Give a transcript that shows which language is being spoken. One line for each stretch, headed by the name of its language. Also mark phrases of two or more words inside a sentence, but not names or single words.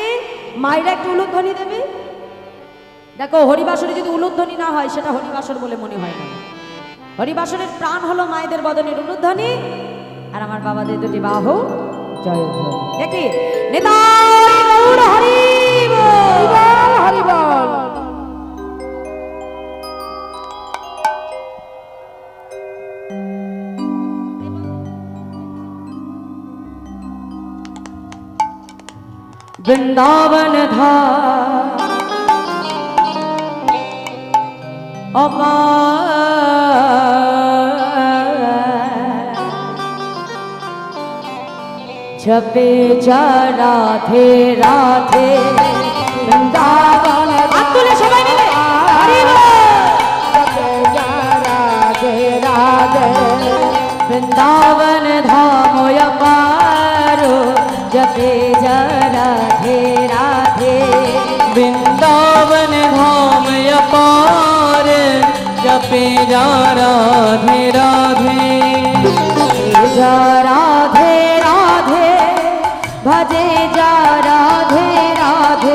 Bangla: মায়েরা একটু উলুধ্বনি দেবে দেখো হরিবাসরে যদি উলুধ্বনি না হয় সেটা হরিবাসর বলে মনে হয় না হরিবাসরের প্রাণ হলো মায়েদের বদনের উলুধ্বনি আর আমার বাবাদের দুটি বাহু জয়ধ্বনি দেখি নেতাই গৌর হরি বল হরি বল
Hindi: वृंदावन धाम छपे जा राधे राधे
Bangla: বৃন্দাবন আকুলে সবাই মিলে হরি বল রাধে রাধে
Hindi: वृंदावन धाम अपारो जपे जा राधे राधे वृंदावन धाम अपार जपे जा राधे राधे जा राधे राधे भजे जा राधे राधे